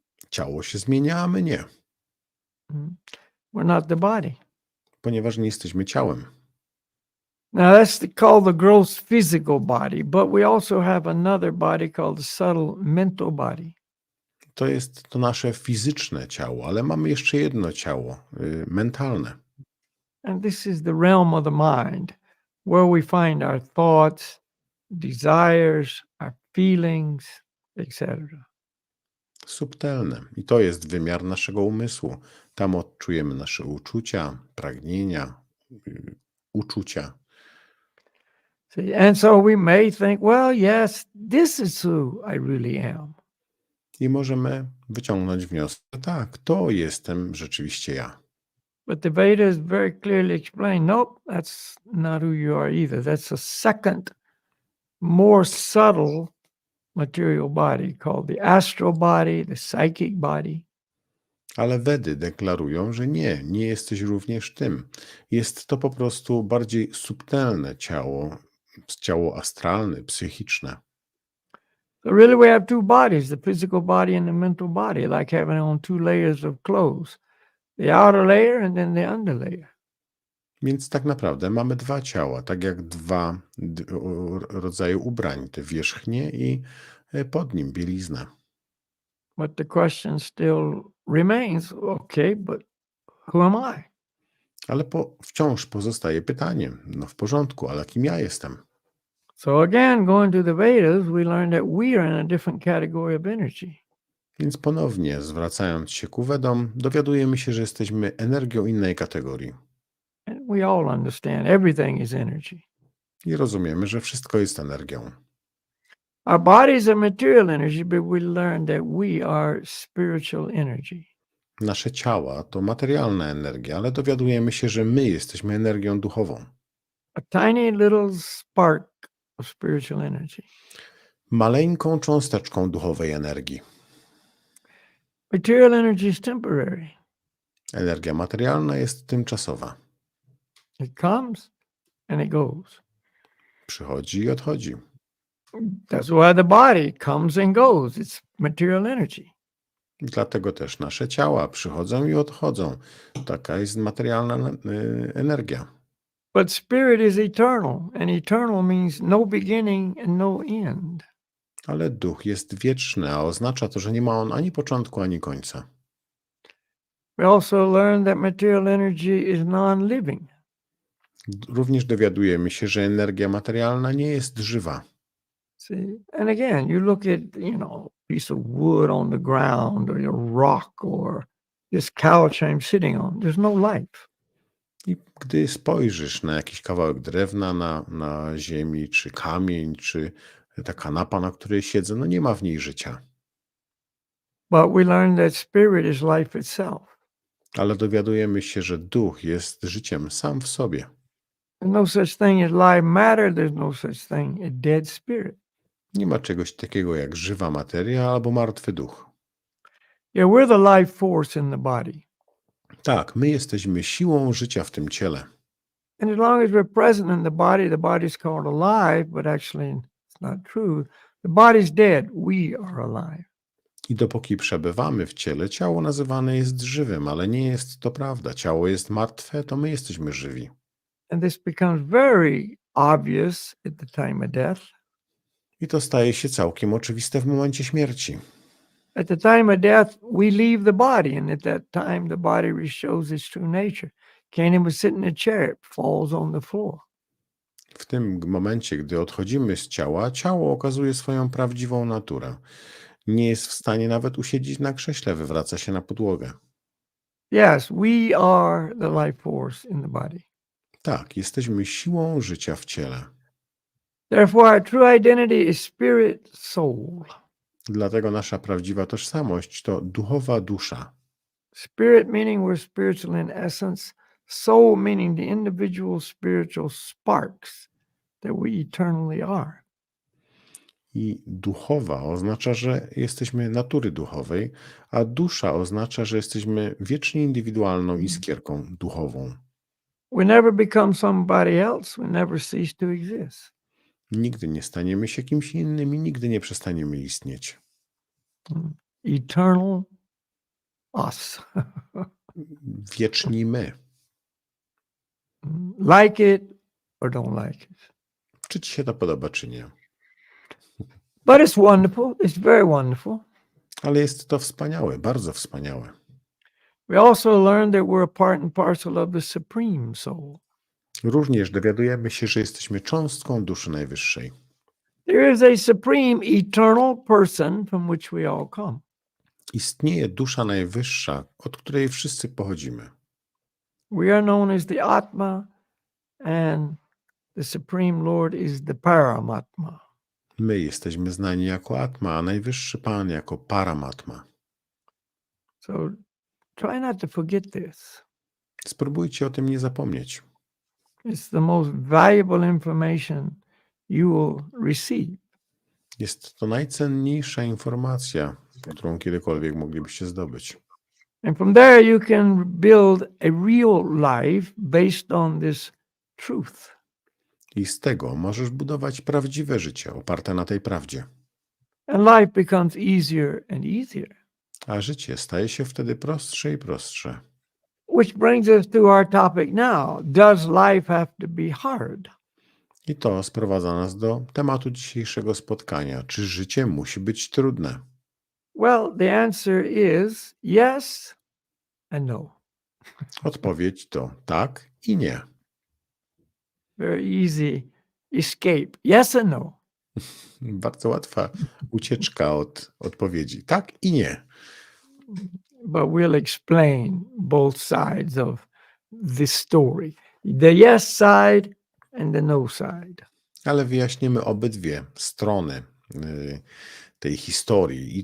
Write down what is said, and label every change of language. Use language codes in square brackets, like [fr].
[pl] Ciało się zmienia, a my nie, [en] We're not the body. [pl] ponieważ nie jesteśmy ciałem. [en] Now that's called the gross physical body, but we also have another body called the subtle mental body. [pl] To jest to nasze fizyczne ciało, ale mamy jeszcze jedno ciało, mentalne. [en] And this is the realm of the mind, where we find our thoughts, desires, our feelings, etc. [pl] Subtelne. I to jest wymiar naszego umysłu. Tam odczujemy nasze uczucia, pragnienia, uczucia. [en] See, and so we may think, well, yes, this is who I really am. [pl] I możemy wyciągnąć wniosek, tak, to jestem rzeczywiście ja. [en] But the Vedas very clearly explain, nope, that's not who you are either. That's a second, more subtle material body called the astral body, the psychic body. [pl] Ale Wedy deklarują, że nie jesteś również tym. Jest to po prostu bardziej subtelne ciało astralne, psychiczne. [en] So really we have two bodies, the physical body and the mental body, like having on two layers of clothes, the outer layer and then the under layer. [pl] Więc tak naprawdę mamy dwa ciała, tak jak dwa rodzaje ubrań, te wierzchnie i pod nim bieliznę. [en] But the question still remains, okay, but who am I? [pl] Ale wciąż pozostaje pytanie, no w porządku, ale kim ja jestem? [en] So again, going to the Vedas, we learn that we are in a different category of energy. [pl] Więc ponownie, zwracając się ku Wedom, dowiadujemy się, że jesteśmy energią innej kategorii. [en] And we all understand everything is energy. [pl] I rozumiemy, że wszystko jest energią. [en] Our bodies are material energy, but we learn that we are spiritual energy. [pl] Nasze ciała to materialna energia, ale dowiadujemy się, że my jesteśmy energią duchową. [en] A tiny little spark of spiritual energy. [pl] Maleńką cząsteczką duchowej energii. [en] Material energy is temporary. [pl] Energia materialna jest tymczasowa. [en] It comes and it goes. [pl] Przychodzi i odchodzi. [en] That's why the body comes and goes. It's material energy. [pl] Dlatego też nasze ciała przychodzą i odchodzą. Taka jest materialna energia. [en] But spirit is eternal, and eternal means no beginning and no end. [pl] Ale duch jest wieczny, a oznacza to, że nie ma on ani początku, ani końca. [en] We also learn that material energy is non-living. [pl] Również dowiadujemy się, że energia materialna nie jest żywa. [en] See, and again, you look at, a piece of wood on the ground, or a rock, or this couch I'm sitting on. There's no life. [pl] I gdy spojrzysz na jakiś kawałek drewna na ziemi, czy kamień, czy ta kanapa, na której siedzę, no nie ma w niej życia. [en] But we learn that spirit is life itself. [pl] Ale dowiadujemy się, że duch jest życiem sam w sobie. [en] There's no such thing as live matter. There's no such thing as dead spirit. [pl] Nie ma czegoś takiego jak żywa materia albo martwy duch. [en] Yeah, we're the life force in the body. [pl] Tak, my jesteśmy siłą życia w tym ciele. [en] And as long as we're present in the body's called alive, but actually it's not true. The body's dead. We are alive. [pl] I dopóki przebywamy w ciele, ciało nazywane jest żywym, ale nie jest to prawda. Ciało jest martwe, to my jesteśmy żywi. [en] And this becomes very obvious at the time of death. [pl] I to staje się całkiem oczywiste w momencie śmierci. [en] At the time of death, we leave the body, and at that time, the body shows its true nature. Canaan was sitting in a chair, it falls on the floor. [pl] W tym momencie, gdy odchodzimy z ciała, ciało okazuje swoją prawdziwą naturę. Nie jest w stanie nawet usiedzieć na krześle, wywraca się na podłogę. [en] Yes, we are the life force in the body. [pl] Tak, jesteśmy siłą życia w ciele. [en] Therefore, our true identity is spirit, soul. [pl] Dlatego nasza prawdziwa tożsamość to duchowa dusza. [en] Spirit meaning we're spiritual in essence, soul meaning the individual spiritual sparks that we eternally are. [pl] I duchowa oznacza, że jesteśmy natury duchowej, a dusza oznacza, że jesteśmy wiecznie indywidualną iskierką duchową. [en] We never become somebody else, we never cease to exist. [pl] Nigdy nie staniemy się kimś innym i nigdy nie przestaniemy istnieć. [en] Eternal us. [pl] Wieczni my. [en] Like it or don't like it. [pl] Czy ci się to podoba, czy nie? [en] But it's wonderful. It's very wonderful. [pl] Ale jest to wspaniałe, bardzo wspaniałe. [en] We also learn that we're a part and parcel of the Supreme Soul. [pl] Również dowiadujemy się, że jesteśmy cząstką duszy najwyższej. [en] There is a supreme eternal person from which we all come. [pl] Istnieje dusza najwyższa, od której wszyscy pochodzimy. [en] We are known as the Atma, and the Supreme Lord is the Paramatma. [pl] My jesteśmy znani jako Atma, a najwyższy Pan jako Paramatma. [en] So try not to forget this. [pl] Spróbujcie o tym nie zapomnieć. [en] It's the most valuable information you will receive. [pl] Jest to najcenniejsza informacja, którą kiedykolwiek moglibyście zdobyć. [en] And from there you can build a real life based on this truth. [pl] I z tego możesz budować prawdziwe życie oparte na tej prawdzie. [en] And life becomes easier and easier. [pl] A życie staje się wtedy prostsze i prostsze. [en] Which brings us to our topic now. Does life have to be hard? [pl] I to sprowadza nas do tematu dzisiejszego spotkania. Czy życie musi być trudne? [en] Well, the answer is yes and no. [pl] Odpowiedź to tak i nie. [en] Very easy escape. Yes and no. [pl] Bardzo łatwa ucieczka od odpowiedzi. Tak i nie. [en] But we'll explain both sides of this story. The yes side and the no side. [pl] Ale wyjaśnimy obydwie strony tej historii.